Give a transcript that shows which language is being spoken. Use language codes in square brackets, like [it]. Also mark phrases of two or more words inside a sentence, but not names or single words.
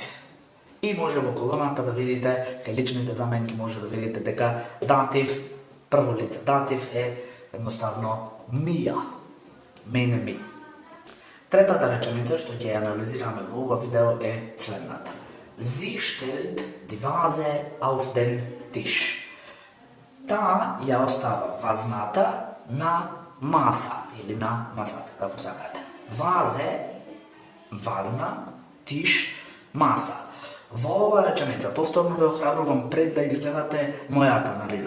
[mk] И може во колоната да видите, кај личните заменки може да видите дека датив, прво лице датив е едноставно мија. Мене, ми. Третата реченица што ќе ја анализираме во ова видео е следната. [de] Sie stellt die Vase auf den Tisch. [mk] Таа ја остава вазната на маса или на масата, како сакате. Вазе, вазна, тиш, маса. Во ова реченица повторно ве охрабрувам пред да изгледате мојата анализа.